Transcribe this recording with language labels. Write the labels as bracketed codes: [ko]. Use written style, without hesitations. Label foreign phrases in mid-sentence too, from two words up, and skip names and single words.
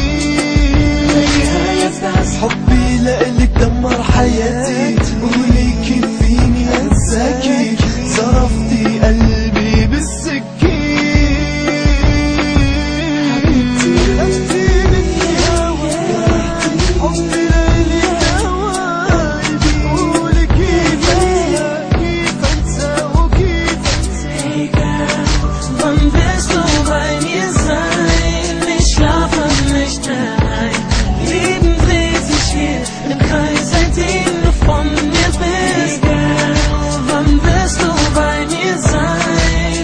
[ar] حبي لإلك دمر حياتي، قولي كيف فيني أنساكي، صرفتي قلبي بالسكين. حبيبتي أنتي مني هواي، حبي لإلك هواي، بيقولي كيف أنسى وكيف أنسى. [en] Hey girl, [de] wann wirst du bei mir sein? Ich schlafe nicht mehr ein. Leben dreht sich hier im Kreis, seitdem du von mir bist. Girl, wann wirst du bei mir sein?